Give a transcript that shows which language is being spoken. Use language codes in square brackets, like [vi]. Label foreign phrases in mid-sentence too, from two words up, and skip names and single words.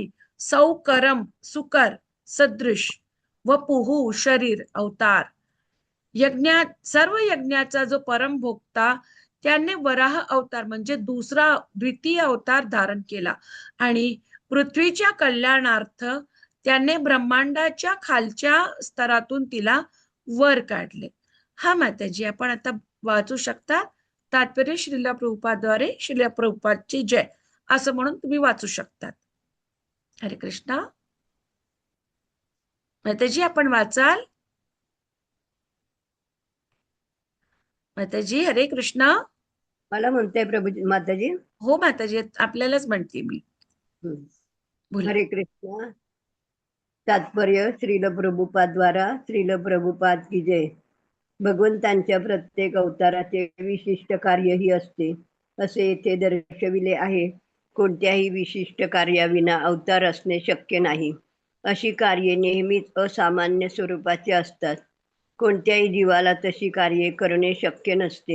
[sa] सौकरम सुकर सदृश वपुहु [mr] शरीर अवतार यज्ञात सर्व यज्ञाचा जो परमभोक्ता त्याने वराह अवतार म्हणजे दुसरा द्वितीय अवतार धारण केला आणि पृथ्वीच्या कल्याणार्थ त्याने ब्रह्मांडाच्या खालच्या स्तरातून तिला वर काढले. हा माताजी आपण आता वाचू शकता. तात्पर्य श्रीला प्रभुपाद्वारे श्रीला प्रभुपादची जय असं म्हणून तुम्ही वाचू शकतात. हरे कृष्णा. माताजी आपण वाचाल. माताजी हरे कृष्णा. मला म्हणते प्रभू माताजी. हो माताजी आपल्यालाच म्हणते मी. हम्म. बोला. हरे कृष्णा. [hi] तात्पर्य श्रील प्रभुपाद द्वारा श्रील प्रभुपाद की जय. [mr] भगवंतांच्या प्रत्येक अवताराचे विशिष्ट कार्यही असते असे येथे दर्शविले आहे. कोणत्याही विशिष्ट कार्याविना अवतार असणे शक्य नाही. अशी कार्ये नेहमीच असामान्य स्वरूपाची असतात. कोणत्याही जीवाला तशी कार्ये करणे शक्य नसते.